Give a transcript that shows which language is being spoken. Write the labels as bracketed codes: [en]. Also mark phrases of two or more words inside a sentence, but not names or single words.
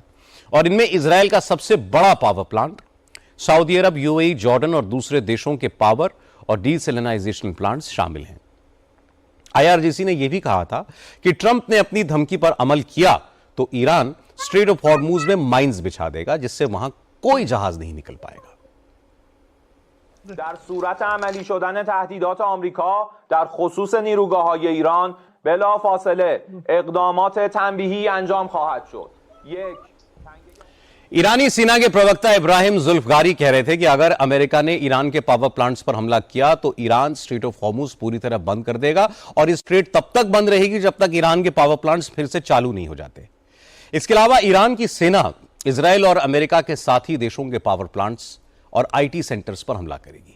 [hi] और इनमें इजराइल का सबसे बड़ा [en] power plant, [hi] सऊदी अरब, यूएई, जॉर्डन और दूसरे देशों के पावर और [en] desalination plants [hi] शामिल हैं। आईआरजीसी ने यह भी कहा था कि ट्रंप ने अपनी धमकी पर अमल किया तो ईरान स्ट्रेट ऑफ हॉर्मुज में माइंस बिछा देगा, जिससे वहां कोई जहाज नहीं निकल पाएगा। [fa] در صورت عملی شدن تهدیدات آمریکا در خصوص نیروگاه‌های ایران بلافاصله اقدامات تنبیهی انجام خواهد شد. [hi] ईरानी सेना के प्रवक्ता इब्राहिम जुल्फगारी कह रहे थे कि अगर अमेरिका ने ईरान के [en] power plants [hi] पर हमला किया तो ईरान स्ट्रेट ऑफ हॉर्मुज पूरी तरह बंद कर देगा और इस स्ट्रेट तब तक बंद रहेगी जब तक ईरान के [en] power plants [hi] फिर से चालू नहीं हो जाते। इसके अलावा ईरान की सेना इजराइल और अमेरिका के साथी देशों के [en] power plants [hi] और [en] IT centers [hi] पर हमला करेगी।